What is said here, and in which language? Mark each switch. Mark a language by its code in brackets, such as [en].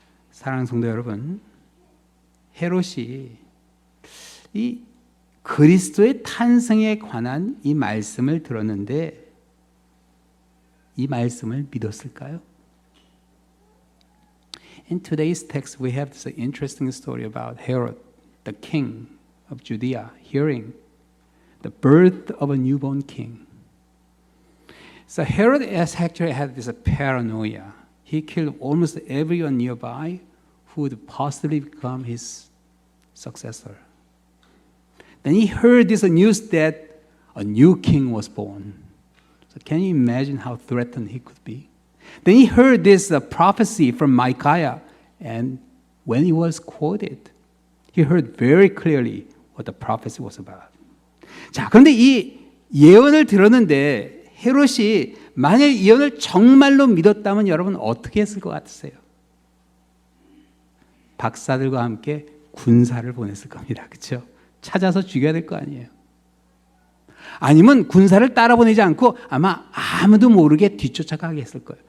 [ko] 사랑하는 성도 여러분, 헤롯이 이 그리스도의 탄생에 관한 이 말씀을 들었는데 이 말씀을 믿었을까요? [en] In today's text, we have this interesting story about Herod, the king of Judea, hearing the birth of a newborn king. So Herod actually had this paranoia. He killed almost everyone nearby who would possibly become his successor. Then he heard this news that a new king was born. So can you imagine how threatened he could be? Then he heard this prophecy from Micaiah, and when it was quoted, he heard very clearly what the prophecy was about. [ko] 자, 그런데 이 예언을 들었는데 헤롯이 만약 이 예언을 정말로 믿었다면 여러분 어떻게 했을 것 같으세요? 박사들과 함께 군사를 보냈을 겁니다. 그렇죠? 찾아서 죽여야 될 거 아니에요. 아니면 군사를 따라 보내지 않고 아마 아무도 모르게 뒤쫓아가게 했을 거예요.